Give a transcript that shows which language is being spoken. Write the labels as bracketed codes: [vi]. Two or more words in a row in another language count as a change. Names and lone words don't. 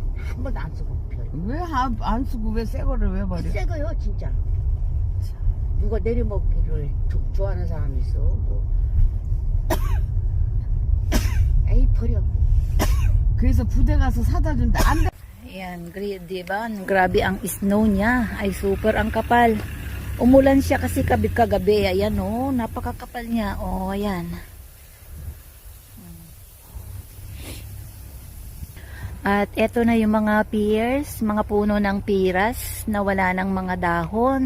[ko] 한 번도 안 쓰고. 왜 안 쓰고 왜 새 거를 왜 버려? 새 거요 진짜. 누가 내려먹기를 좋아하는 사람이 있어. 뭐. 에이 버려. 그래서 부대 가서 사다 준다. 안 돼. [tl] Ayan, di ba? Grabe ang snow niya. Ay, super ang kapal. Umulan siya kasi kagabi. Ayan, oh. Napakakapal niya. Oh, ayan. At eto na yung mga pears, mga puno ng piras na wala ng mga dahon.